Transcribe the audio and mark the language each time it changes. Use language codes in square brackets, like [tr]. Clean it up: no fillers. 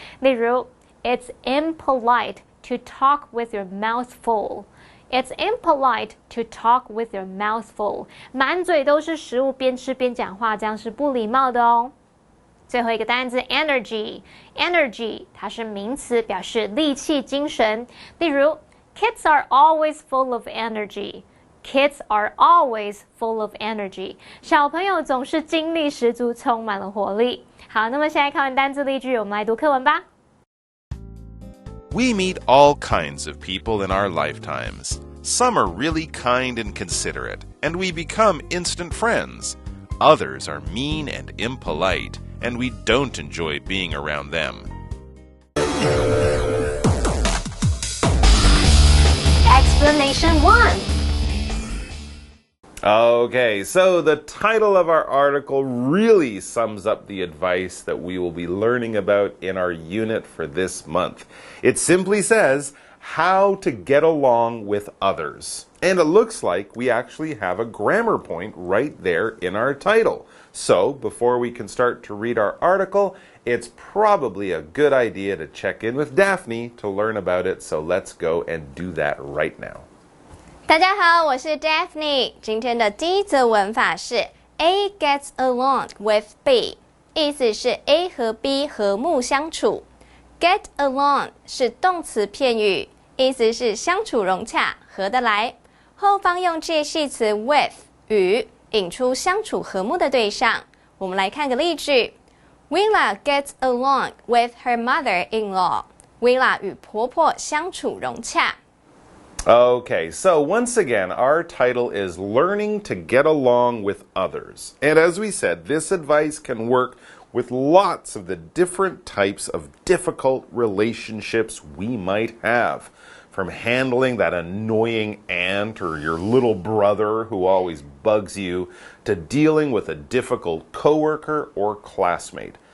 [zh] 例如 [en] It's impolite to talk with your mouth full. It's impolite to talk with your mouth full. [zh] 满嘴都是食物，边吃边讲话，这样是不礼貌的哦。最后一个单字 energy， 它是名词，表示力气、精神。例如 [en] Kids are always full of energy. Kids are always full of energy. [zh] 小朋友总是精力十足，充满了活力。好，那么现在看完单字例句，我们来读课文吧。 [en] We meet all kinds of people in our lifetimes. Some are really kind and considerate, and we become instant friends. Others are mean and impolite, and we don't enjoy being around them. Explanation 1. Okay, so the title of our article really sums up the advice that we will be learning about in our unit for this month. It simply says, how to get along with others. And it looks like we actually have a grammar point right there in our title. So, before we can start to read our article, it's probably a good idea to check in with Daphne to learn about it. So let's go and do that right now. [zh] 大家好，我是 Daphne。今天的第一则文法是 [en] A gets along with B， [zh] 意思是 A 和 B 和睦相处。 Get along 是动词片语，意思是相处融洽、合得来。后方用介系词 with 与，引出相处和睦的对象。我们来看个例句 [en] ：Willa gets along with her mother-in-law。 [zh] Willa 与婆婆相处融洽。 [en] Okay, so once again, our title is Learning to Get Along with Others. And as we said, this advice can work with lots of the different types of difficult relationships we might have. From handling that annoying aunt or your little brother who always bugs you, to dealing with a difficult coworker or classmate.